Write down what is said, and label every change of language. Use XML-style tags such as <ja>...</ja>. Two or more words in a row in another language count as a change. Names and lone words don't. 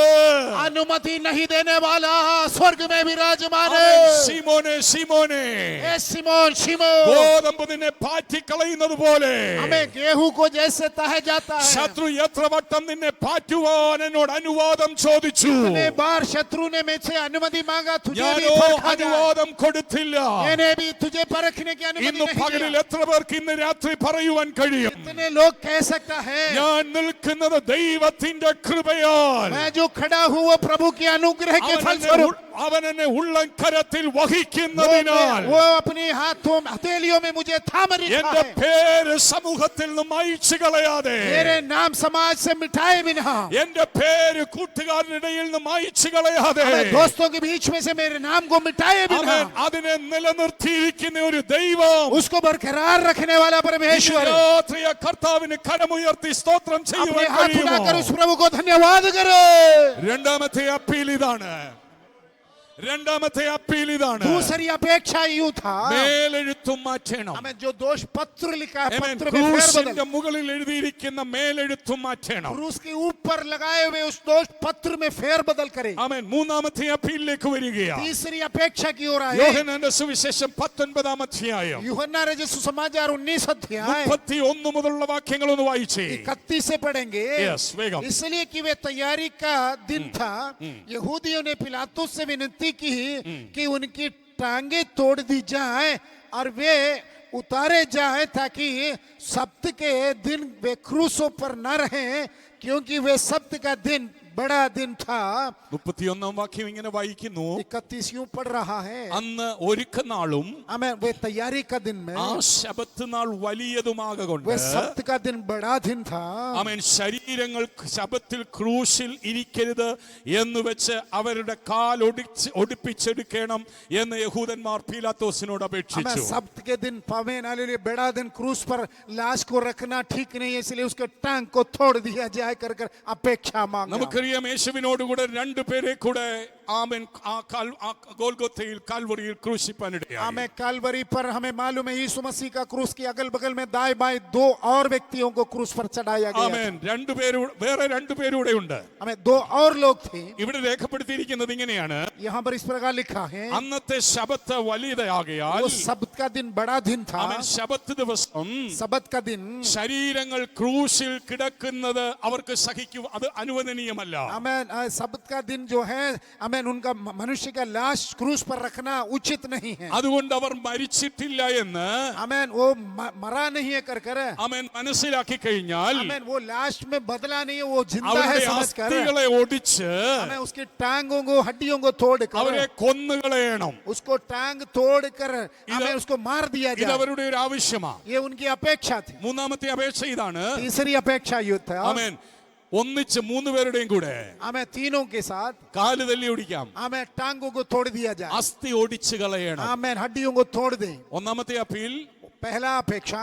<hi>अनुमति नहीं देने वाला स्वर्ग में विराजमान</hi> <ml>അവൻ</ml> <hi>है।</hi> <ml>ശിമോനെ, ശിമോനെ,</ml> <hi>ए सिमोन, शिमोन,</hi> <ml>ഗോതമ്പ് നിന്നെ പാറ്റിക്കളയുന്നത് പോലെ</ml> <hi>हमें गेहूं को जैसे तह जाता है,</hi> <ml>ശത്രു എത്ര വട്ടം നിന്നെ പാറ്റുവാൻ എന്നോട് അനുവാദം ചോദിച്ചു.</ml> <hi>कितने बार शत्रु ने मुझसे अनुमति मांगा, तुझे भी</hi> <ml>ഞാനോ</ml> <hi>परखा जाए।</hi> <ml>അനുവാദം കൊടുത്തില്ല.</ml> <hi>मैंने भी तुझे परखने की अनुमति</hi> <ml>ഇന്ന്</ml> <hi>नहीं</hi> <ml>പകലിൽ</ml> <hi>दिया।</hi> <ml>എത്ര പേർക്ക് ഇന്ന് രാത്രി പറയുവാൻ കഴിയും?</ml> <hi>कितने लोग कह सकता है,</hi> <ml>ഞാൻ നിൽക്കുന്നത് ദൈവത്തിന്റെ കൃപയാൽ.</ml> <hi>मैं जो खड़ा हूँ वो प्रभु के अनुग्रह के</hi> <ml>അവൻ</ml> <hi>फलस्वरूप,</hi> <ml>അവൻ എന്നെ ഉള്ളംകരത്തിൽ വഹിക്കുന്നതിനാൽ</ml> <hi>वो अपने हाथों हथेलियों में मुझे थाम रखा</hi> <ml>എന്റെ</ml> <hi>है।</hi> <ml>പേര് സമൂഹത്തിൽ നിന്ന് മായ്ച്ചു കളയാതെ,</ml> <hi>मेरे नाम समाज से मिटाए बिना,</hi> <ml>എന്റെ പേര് കൂട്ടുകാരുടെ ഇടയിൽ നിന്ന് മായ്ച്ചു കളയാതെ,</ml> <hi>हमें दोस्तों के बीच में से मेरे नाम को मिटाए बिना,</hi> <ml>അവൻ അതിനെ നിലനിർത്തിയിരിക്കുന്ന ഒരു ദൈവം.</ml> <hi>उसको बरकरार रखने वाला परमेश्वर,</hi> <ml>ഇന്ന് രാത്രി ആ കർത്താവിന് കരമുയർത്തി സ്തോത്രം</ml> <hi>अपने</hi> <ml>ചെയ്യുവാൻ</ml> <hi>हाथ</hi> <ml>കഴിയുമോ?</ml> <hi>उठाकर उस प्रभु को धन्यवाद करो।</hi> <ml>രണ്ടാമത്തെ അപ്പീൽ ഇതാണ്. രണ്ടാമത്തെ അപ്പീൽ ഇതാണ്.</ml> <hi>दूसरी अपेक्षा यूं था,</hi> <ml>മേലെഴുത്തും മാറ്റണം.</ml> <hi>हमें जो दोष पत्र लिखा है,</hi> <ml>ആമേൻ.</ml> <hi>पत्र में फेर</hi> <ml>ക്രൂശിന്റെ</ml> <hi>बदल,</hi> <ml>മുകളിൽ എഴുതിയിരിക്കുന്ന മേലെഴുത്തും മാറ്റണം.</ml> <hi>क्रूस के ऊपर लगाए हुए उस दोष पत्र में फेर बदल करे।</hi> <ml>ആമേൻ. മൂന്നാമത്തെ അപ്പീലിലേക്ക് വരികയാണ്.</ml> <hi>तीसरी अपेक्षा की ओर आए।</hi> <ml>യോഹന്നാന്റെ സുവിശേഷം 19 അധ്യായം</ml> <hi>यूहन्ना रचित सुसमाचार 19 अध्याय</hi> <ml>31 മുതലുള്ള വാക്യങ്ങൾ ഒന്ന് വായിച്ചേ.</ml> <hi>31 से पढ़ेंगे। Yes, वेगम। इसलिए कि वे तैयारी का दिन था, यहूदियों ने पिलातुस से विनती की कि उनकी टांगे तोड़ दी जाए और वे उतारे जाए, ताकि सब्त के दिन वे क्रूसों पर न रहें, क्योंकि वे सब्त का दिन बड़ा दिन था।</hi> <ml>31 വാക്യം ഇങ്ങനെ വായിക്കുന്നു.</ml> <hi>31 यूं पढ़ रहा है,</hi> <ml>അന്ന് ഒരുക്കനാളും</ml> <hi>हमें वे तैयारी का दिन में,</hi> <ml>ആ ശബത്ത് നാൾ വലിയതുമാകൊണ്ട് वे सब्त का दिन बड़ा दिन था। ആമേൻ. ശരീരങ്ങൾ ശബത്തിൽ ക്രൂശിൽ ഇരിക്കരുത് എന്ന് വെച്ച് അവരുടെ കാൽ ഒടിപ്പിച്ചെടുക്കണം എന്ന് യഹൂദന്മാർ പീലാത്തോസിനോട്</ml> <hi>हमें</hi> <ml>അപേക്ഷിച്ചു.</ml> <hi>सब्त के दिन पावेन आने लिए बड़ा दिन क्रूस पर लाश को रखना ठीक नहीं है, इसलिए उसके टांग को तोड़ दिया जाए कर अपेक्षा मांगा।</hi> <ml>നമുക്കറിയാം യേശുവിനോട് കൂടെ രണ്ടുപേരെ കൂടെ ആമേൻ ആ ഗോൽഗോത്തയിൽ കാൽവറിയിൽ ക്രൂശിപ്പാനിടയായി.</ml> <hi>हमें कालवरी पर हमें मालूम है यीशु मसीह का क्रूस की अगल बगल में दाएं बाएं 2 और व्यक्तियों को क्रूस पर चढ़ाया गया।</hi> <ml>ആമേൻ. വേറെ രണ്ടുപേരൂടെ ഉണ്ട്.</ml> <hi>हमें 2 और लोग थे।</hi> <ml>ഇവിടെ രേഖപ്പെടുത്തിയിരിക്കുന്നത് ഇങ്ങനെയാണ്.</ml> <hi>यहाँ पर इस प्रकार लिखा है,</hi> <ml>അന്നത്തെ ശബത്ത് വലിയതാകയാൽ</ml> <hi>वो सब्त का दिन बड़ा दिन था।</hi> <ml>ആമേൻ. ശബത്ത് ദിവസം</ml> <hi>सब्त का दिन</hi> <ml>ശരീരങ്ങൾ ക്രൂശിൽ കിടക്കുന്നത് അവർക്ക് അത് അനുവദനീയമല്ല.</ml> <hi>हमें सब्त का दिन जो है, हमें उनका मनुष्य का लाश क्रूस पर रखना उचित नहीं है।</hi> <ml>അതുകൊണ്ട് അവർ മരിച്ചിട്ടില്ല എന്ന്</ml> <hi>हमें वो मरा नहीं है कर</hi> <ml>ആമേൻ മനസ്സിലാക്കി കഴിഞ്ഞാൽ</ml> <hi>हमें वो लाश में बदला नहीं है, वो जिंदा है</hi> <ml>അവരുടെ</ml> <hi>समझकर</hi> <ml>അസ്ഥികളെ ഒടിച്ച്</ml> <hi>हमें उसकी टांगों को हड्डियों को तोड़कर</hi> <ml>അവരെ കൊന്നുകളയണം.</ml> <hi>उसको टांग तोड़कर हमें उसको मार दिया</hi> <ml>ഇത്</ml> <hi>जाए।</hi> <ml>അവരുടെ ഒരു ആവശ്യമാണ്.</ml> <hi>ये उनकी अपेक्षा थी।</hi> <ml>മൂന്നാമത്തെ അപേക്ഷ ഇതാണ്.</ml> <hi>तीसरी अपेक्षा ये था,</hi> <ml>ആമേൻ. ഒന്നിച്ച് 3 പേരുടെയും കൂടെ</ml> <hi>हमें तीनों के साथ</hi> <ml>കാല് തല്ലി ഒടിക്കാം.</ml> <hi>हमें टांगों को तोड़ दिया जाए,</hi> <ml>അസ്ഥി ഒടിച്ച് കളയണം.</ml> <hi>हमें हड्डियों को तोड़ दें।</hi> <ml>ഒന്നാമത്തെ അപ്പീൽ</ml> <hi>पहला अपेक्षा</hi>